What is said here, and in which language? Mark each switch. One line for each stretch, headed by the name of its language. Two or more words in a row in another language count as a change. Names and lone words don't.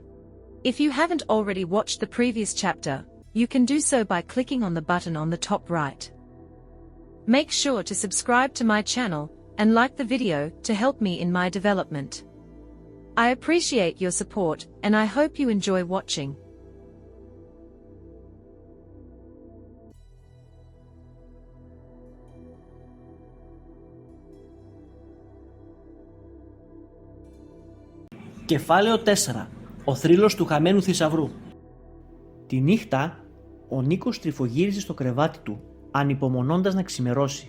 English: If you haven't already watched the previous chapter, you can do so by clicking on the button on the top right. Make sure to subscribe to my channel and like the video to help me in my development. I appreciate your support and I hope you enjoy watching.
Greek: Κεφάλαιο 4. Ο θρύλος του χαμένου θησαυρού. Τη νύχτα, ο Νίκος τριφογύριζε στο κρεβάτι του, ανυπομονώντας να ξημερώσει.